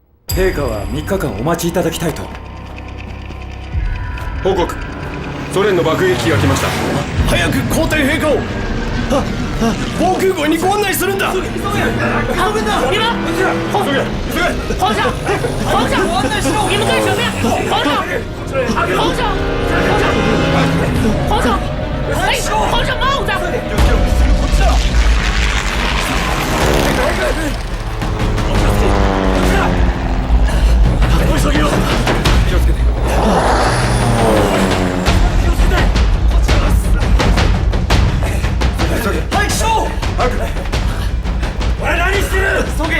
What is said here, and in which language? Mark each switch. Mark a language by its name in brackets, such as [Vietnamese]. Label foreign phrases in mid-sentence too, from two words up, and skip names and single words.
[Japanese] 陛下は3日間お待ちいただきたいと。報告。ソ連の爆撃機が来ました。早く皇帝陛下を防空壕にご案内するんだ。急げ！ [Chinese] 你们，皇上，皇上，你们干什么呀？皇上，哎，皇上帽子！ [Japanese] 急げよ！気をつけて。早くしろ！早く！お前何してる！急げ！